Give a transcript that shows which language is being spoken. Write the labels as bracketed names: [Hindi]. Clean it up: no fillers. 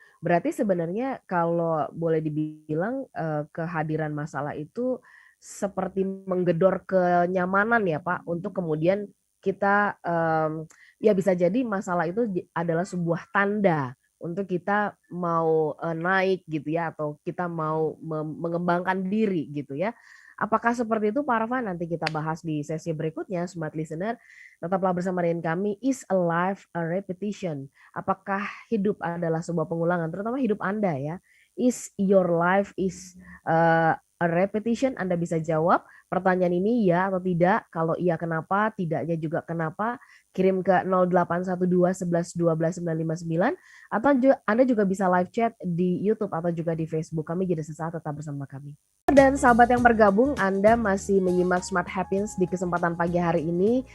[Indonesian] Berarti sebenarnya kalau boleh dibilang kehadiran masalah itu seperti menggedor kenyamanan ya Pak, untuk kemudian kita ya bisa jadi masalah itu adalah sebuah tanda untuk kita mau naik gitu ya, atau kita mau mengembangkan diri gitu ya. Apakah seperti itu Pak Arfan? Nanti kita bahas di sesi berikutnya, Smart Listener. Tetaplah bersama dengan kami. [English] Is a life a repetition? [Indonesian] Apakah hidup adalah sebuah pengulangan, terutama hidup Anda ya? [English] Is your life is a repetition? [Indonesian] Anda bisa jawab pertanyaan ini ya atau tidak. Kalau iya kenapa, tidaknya juga kenapa. Kirim ke 0812 11 12 959, atau Anda juga bisa live chat di YouTube atau juga di Facebook. Kami jadi sesaat, tetap bersama kami. Dan sahabat yang bergabung, Anda masih menyimak Smart Happiness di kesempatan pagi hari ini.